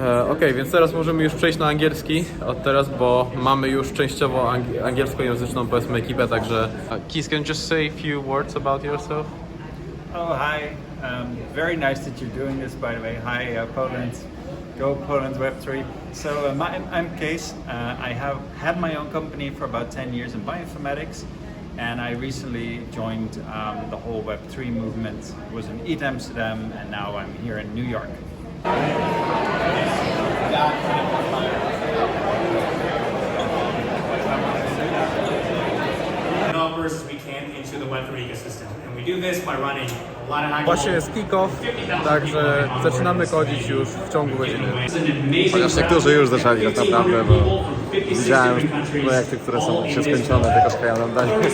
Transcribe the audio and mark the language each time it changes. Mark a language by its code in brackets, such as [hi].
[pl] Okej, więc teraz możemy już przejść na angielski od teraz, bo mamy już częściowo angielskojęzyczną, powiedzmy, ekipę, także... [en] Keith, can you just say a few words about yourself? Oh, hi. Very nice that you're doing this, by the way. Hi, Poland. Go Poland Web3. So I'm Kees. I have had my own company for about 10 years in bioinformatics, and I recently joined the whole Web3 movement. Was in ETH Amsterdam, and now I'm here in New York. Developers as we can into the Web3 ecosystem, and we do this by running a lot of hackathons. [pl] Właśnie jest kick-off, także zaczynamy kodzić już w ciągu godziny. Chociaż niektórzy już zaczęli tak naprawdę, bo widziałem już projekty, które są się skończone, tylko czekają na danie.